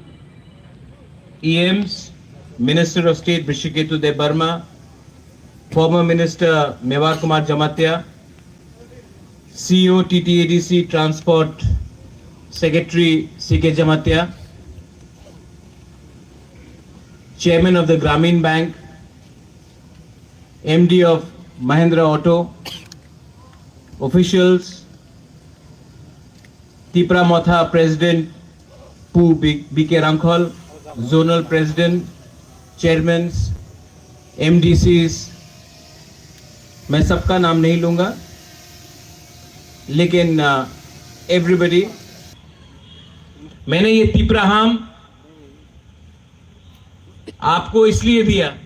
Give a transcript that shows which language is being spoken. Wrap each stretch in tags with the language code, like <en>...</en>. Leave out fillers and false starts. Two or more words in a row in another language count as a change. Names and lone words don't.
<en>EMs, Minister of State Brishiketu De Burma, former Minister Mewar Kumar Jamatia, CEO TTADC Transport Secretary CK Jamatia, Chairman of the Grameen Bank, MD of Mahindra Auto, officials, Tipra Motha President Pu BK Rankhol, Zonal President, Chairmans,</en> <hi>MDCs, मैं सबका नाम नहीं लूंगा, लेकिन एवरीबडी, मैंने ये तिपराहाम आपको इसलिए दिया</hi>